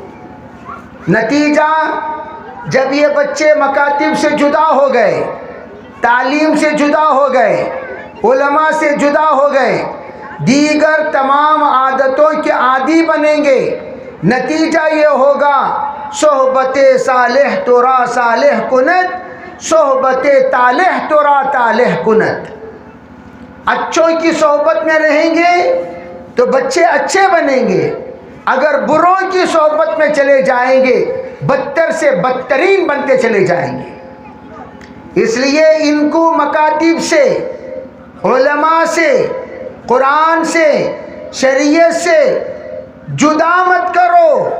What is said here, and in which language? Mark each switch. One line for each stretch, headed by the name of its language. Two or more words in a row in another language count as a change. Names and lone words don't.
Urdu: نتیجہ جب یہ بچے مکاتب سے جدا ہو گئے، تعلیم سے جدا ہو گئے، علماء سے جدا ہو گئے، دیگر تمام عادتوں کے عادی بنیں گے. نتیجہ یہ ہوگا
Persian: صحبت صالح تو را صالح کنت، صحبت طالح تو را طالح کنت.
Urdu: اچھوں کی صحبت میں رہیں گے تو بچے اچھے بنیں گے، اگر بروں کی صحبت میں چلے جائیں گے بدتر سے بدترین بنتے چلے جائیں گے. اس لیے ان کو مکاتب سے علماء سے، قرآن سے، شریعت سے جدا مت کرو۔